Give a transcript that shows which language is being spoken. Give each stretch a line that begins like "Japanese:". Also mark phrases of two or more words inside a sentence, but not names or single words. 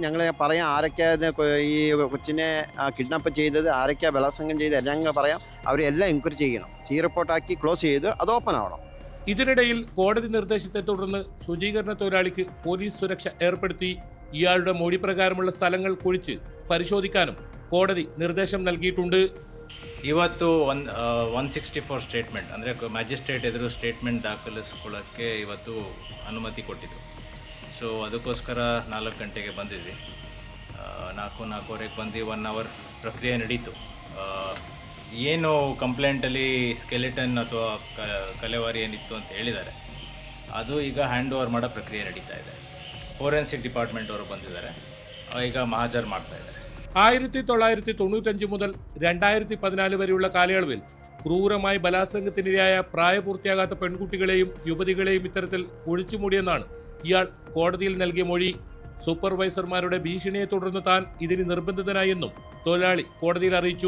Malayalam: ഞങ്ങൾ പറയാം ആരൊക്കെ ഈ കൊച്ചിനെ കിഡ്നാപ്പ് ചെയ്തത്, ആരൊക്കെ ബലാത്സംഗം ചെയ്ത് എല്ലാം ഞങ്ങൾ പറയാം. അവരെല്ലാം എൻക്വയറി ചെയ്യണം. റിപ്പോർട്ടാക്കി ക്ലോസ് ചെയ്ത് അത് ഓപ്പൺ ആവണം. ഇതിനിടയിൽ കോടതി നിർദ്ദേശത്തെ തുടർന്ന് ശുചീകരണ തൊഴിലാളിക്ക് പോലീസ് സുരക്ഷ ഏർപ്പെടുത്തി. ഇയാളുടെ മൊഴി പ്രകാരമുള്ള സ്ഥലങ്ങൾ കുഴിച്ച് പരിശോധിക്കാനും കോടതി നിർദ്ദേശം നൽകിയിട്ടുണ്ട്.
Kannada: ಇವತ್ತು 164 ಸ್ಟೇಟ್ಮೆಂಟ್ ಅಂದರೆ ಮ್ಯಾಜಿಸ್ಟ್ರೇಟ್ ಎದುರು ಸ್ಟೇಟ್ಮೆಂಟ್ ದಾಖಲಿಸ್ಕೊಳ್ಳೋಕ್ಕೆ ಇವತ್ತು ಅನುಮತಿ ಕೊಟ್ಟಿದ್ದು. ಸೊ ಅದಕ್ಕೋಸ್ಕರ 4 ಗಂಟೆಗೆ ಬಂದಿದ್ವಿ. 4:45ಗೆ ಬಂದು 1 ಅವರ್ ಪ್ರಕ್ರಿಯೆ ನಡೀತು. ಏನು ಕಂಪ್ಲೇಂಟಲ್ಲಿ ಸ್ಕೆಲಿಟನ್ ಅಥವಾ ಕಲೆವಾರಿ ಏನಿತ್ತು ಅಂತ ಹೇಳಿದ್ದಾರೆ ಅದು ಈಗ ಹ್ಯಾಂಡ್ ಓವರ್ ಮಾಡೋ ಪ್ರಕ್ರಿಯೆ ನಡೀತಾ ಇದೆ. ಫೋರೆನ್ಸಿಕ್ ಡಿಪಾರ್ಟ್ಮೆಂಟ್ ಅವರು ಬಂದಿದ್ದಾರೆ, ಈಗ ಮಹಾಜರ್ ಮಾಡ್ತಾ ಇದ್ದಾರೆ.
Malayalam: 1995 മുതൽ 2014 വരെയുള്ള കാലയളവിൽ ക്രൂരമായി ബലാത്സംഗത്തിനിരയായ പ്രായപൂർത്തിയാകാത്ത പെൺകുട്ടികളെയും യുവതികളെയും ഇത്തരത്തിൽ ഒഴിച്ചുമൂടിയെന്നാണ് ഇയാൾ കോടതിയിൽ നൽകിയ മൊഴി. സൂപ്പർവൈസർമാരുടെ ഭീഷണിയെ തുടർന്ന് താൻ ഇതിന് നിർബന്ധിതനായെന്നും തൊഴിലാളി കോടതിയിൽ അറിയിച്ചു.